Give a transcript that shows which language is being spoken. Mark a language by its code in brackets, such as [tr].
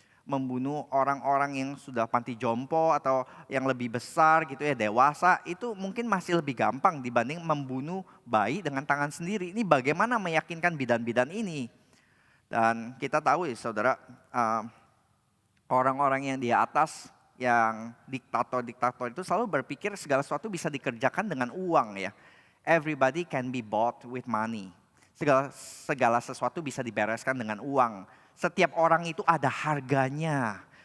[id] Membunuh orang-orang yang sudah panti jompo atau yang lebih besar gitu ya, dewasa, itu mungkin masih lebih gampang dibanding membunuh bayi dengan tangan sendiri. Ini bagaimana meyakinkan bidan-bidan ini. Dan kita tahu ya saudara, orang-orang yang di atas, yang diktator-diktator itu selalu berpikir segala sesuatu bisa dikerjakan dengan uang ya. [en] Everybody can be bought with money. [id] Segala sesuatu bisa dibereskan dengan uang. Setiap orang itu ada harganya.